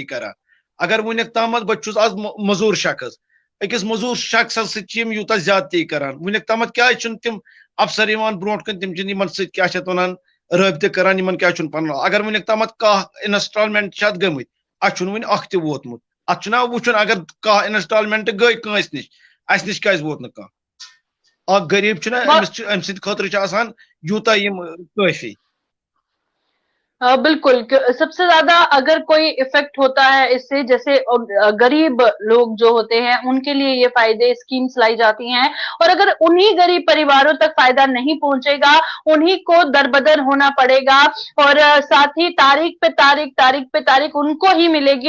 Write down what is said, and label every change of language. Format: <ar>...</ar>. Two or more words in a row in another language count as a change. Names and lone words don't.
<ks>करान अगर वनिक तामत बहुत आज मजूर शख्स अकिस मजूर शख्स यूत ज्यादती करान वनिक तामत क्या तम अफसर ब्रोट कन तम क्या वन रबत करान क्या पन अगर वनिक तामत कह इंस्टॉलमेंट गमत अत वन अख वोतमुत अतना वुचन अगर कह इंस्टॉलमेंट गई कंस निश क्या वोत न गरीब अम खतर यूता काफी।</ks> <hi>बिल्कुल, सबसे ज्यादा अगर कोई इफेक्ट होता है इससे, जैसे गरीब लोग जो होते हैं उनके लिए ये फायदे स्कीम्स लाई जाती हैं, और अगर उन्हीं गरीब परिवारों तक फायदा नहीं पहुंचेगा, उन्हीं को दरबदर होना पड़ेगा, और साथ ही तारीख पे तारीख उनको ही मिलेगी।</hi>